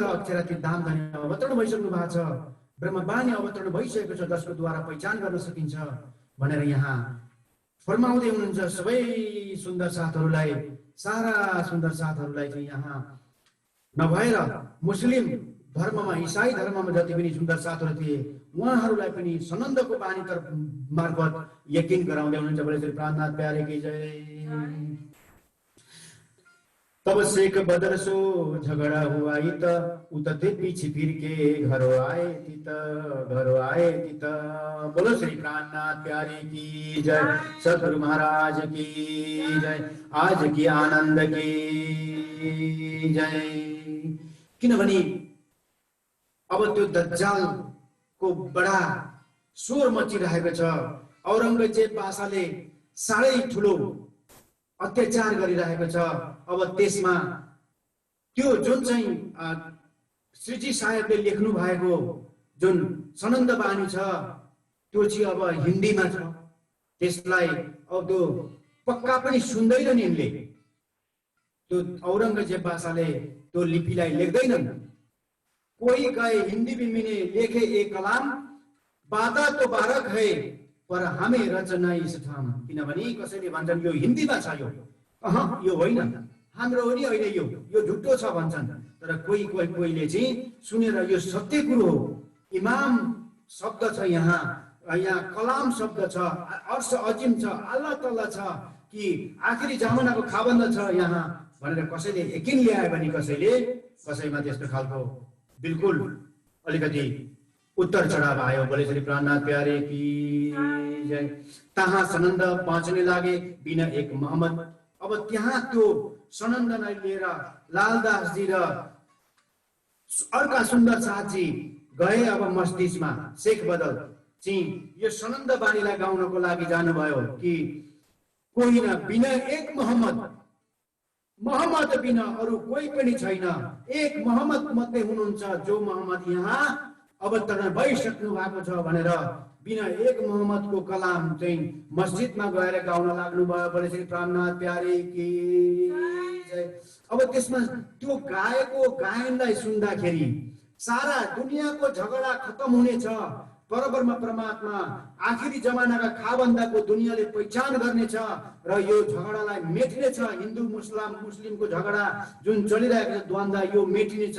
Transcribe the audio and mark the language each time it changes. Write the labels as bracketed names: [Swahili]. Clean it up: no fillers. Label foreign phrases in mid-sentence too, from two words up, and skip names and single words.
[Nepali] अक्षरातीत धाम धनी अवतरण भइसक्नु भएको छ, ब्रह्मवाणी अवतरण भइसकेको छ, जसको द्वारा पहिचान गर्न सकिन्छ भनेर यहाँ फरमाउँदै हुनुहुन्छ। सबै सुन्दर साथहरूलाई, सारा सुन्दर साथहरूलाई चाहिँ यहाँ नभएर मुस्लिम धर्ममा, इसाई धर्ममा जति पनि सुन्दर साथहरू थिए उहाँहरूलाई पनि सनन्दको बानी मार्फत यकिन गराउँदै हुनुहुन्छ। [Hindi] बोले श्री प्राणनाथ प्यारे की जय। तब शेख बदर सो झगड़ा हुआ इत, उतते पीछे फिर के घरों आए तित, घरों आए तित। बोलो श्री प्राणनाथ प्यारे की जय। सदगुरु महाराज की जय। आज की आनंद की जय। [Nepali] किनभने अब त्यो दज्जालको बडा स्वर मचिरहेको छ। औरंगजेब बासाले साह्रै ठुलो अत्याचार गरिरहेको छ। अब त्यसमा त्यो जुन चाहिँ श्रीजी साहेबले लेख्नु भएको जुन सनन्द बानी छ, त्यो चाहिँ अब हिन्दीमा छ। त्यसलाई अब त्यो पक्का पनि सुन्दैनन् यिनले। त्यो औरंगजेब बासाले त्यो लिपिलाई लेख्दैनन्। [Hindi] कोही गए हिन्दी बिमिने लेखे एक कलाम, बाता तो बारक है पर हमें रचना इस ठाम। [Nepali] किनभने कसैले भन्छन् यो हिन्दीमा छ, यो होइन, हाम्रो हो नि होइन, यो झुटो छ भन्छन्। तर कोहीले चाहिँ सुनेर यो सत्य कुरो हो, इमाम शब्द छ यहाँ कलाम शब्द छ, अर्श अजिम छ, अल्लाह तआला छ, कि आखिरी जमानाको खाबन्द छ यहाँ भनेर कसैले यकिन ल्यायो भने कसैमा त्यस्तो खालको बिल्कुल अलिकति उत्तर चढाव आयो। [Hindi] बोले श्री प्राणनाथ प्यारे की जय। तहाँ सनन्द बाँच्ने लागे बिना एक मोहम्मद। [Nepali] अब त्यहाँ त्यो सनन्दलाई लिएर लालदासजी र अर्का सुन्दर साथजी गए अब मस्जिदमा। शेख बदल चाहिँ यो सनन्द बानीलाई गाउनको लागि जानुभयो कि कोही न [Hindi] बिना एक मोहम्मद [Nepali] बिना अरू कोही पनि छैन, एक मोहम्मद मात्रै हुनुहुन्छ, जो मोहम्मद यहाँ अवतरण भइसक्नु भएको छ भनेर [Hindi] बिना एक मोहम्मदको [Nepali] कलाम चाहिँ मस्जिदमा गएर गाउन लाग्नु भयो। [Hindi] बोले श्री प्राणनाथ प्यारे की जय। [Nepali] अब त्यसमा त्यो गाएको गायनलाई सुन्दाखेरि सारा दुनियाँको झगडा खत्म हुनेछ। बराबरमा परमात्मा आखिरी जमानाका खाबन्दाको दुनियाँले पहिचान गर्नेछ र यो झगडालाई मेट्नेछ। हिन्दू मुस्लिमको झगडा जुन चलिरहेको छ द्वन्द्व यो मेटिनेछ।